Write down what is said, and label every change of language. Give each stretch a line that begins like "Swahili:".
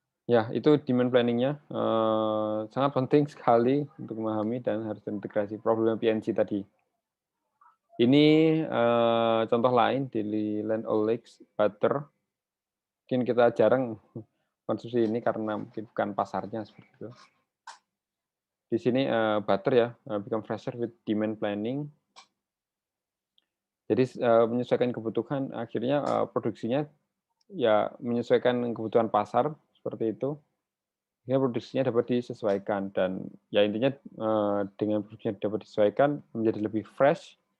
Indonesian: Ya, itu demand planning-nya sangat penting sekali untuk memahami dan harus terintegrasi problem PNC tadi. Ini contoh lain di Land O'Lakes butter. Mungkin kita jarang konsumsi ini karena mungkin bukan pasarnya seperti itu. Di sini
English: butter ya, become fresher with demand planning.
Indonesian: Jadi menyesuaikan kebutuhan, akhirnya produksinya ya menyesuaikan kebutuhan pasar seperti itu. Sehingga produksinya dapat disesuaikan dan ya intinya dengan produksinya dapat disesuaikan menjadi lebih fresh.